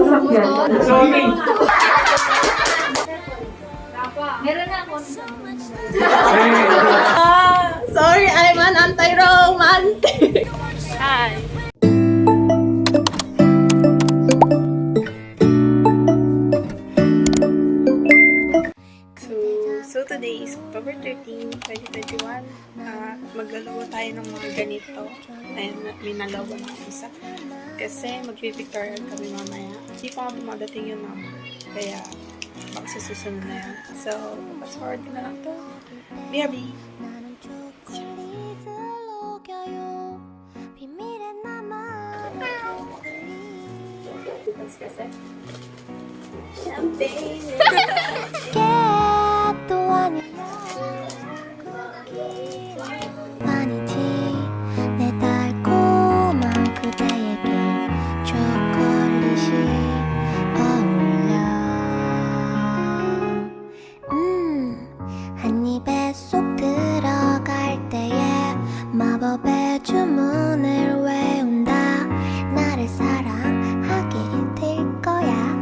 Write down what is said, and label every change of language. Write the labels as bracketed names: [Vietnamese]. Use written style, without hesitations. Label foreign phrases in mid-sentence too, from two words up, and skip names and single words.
[English] Sorry. [Filipino] Meron na ako. [English] Sorry, I'm an anti-romantic. Hi. So today is October 13, 2021. [Filipino] Maglalawa tayo ng mga ganito. Ayan, may nalawa na isa. Kasi magpipictorial kami mamaya. Hindi pa nga dumadating yung mama. Kaya, baka sa susunod na yan. So, [English] fast forward [Filipino] ko na lang to. [English] BRB! Kasi, champagne! [Korean] 아니지 내 달콤한 그대에게 초콜릿이 어울려 한 입에 쏙 들어갈 때에 마법의 주문을 외운다 나를 사랑하게 될 거야